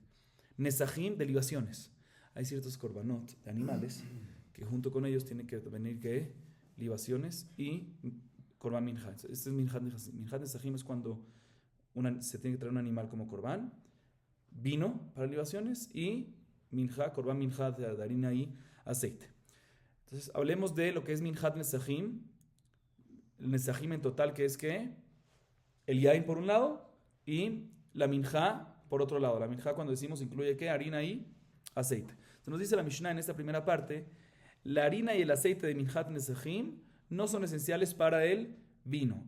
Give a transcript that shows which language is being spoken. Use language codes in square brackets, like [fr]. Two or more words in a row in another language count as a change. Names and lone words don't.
[es] Nesachim, de libaciones. Hay ciertos korbanot de animales que junto con ellos tienen que venir ¿qué? Libaciones y [he] קרבן מנחה. [es] Este es [he] מנחת נסכים. מנחת נסכים [es] es cuando se tiene que traer un animal como korban, vino para libaciones y minja, [he] קרבן מנחה [es] de harina y aceite. Entonces, hablemos de lo que es [he] מנחת נסכים. [es] El nesachim en total, que es que el yain por un lado y la minja por otro lado. La minja, cuando decimos, incluye ¿qué? Harina y aceite. Entonces, nos dice la Mishnah en esta primera parte, la harina y el aceite de [he] מנחת נסכים [es] no son esenciales para el vino.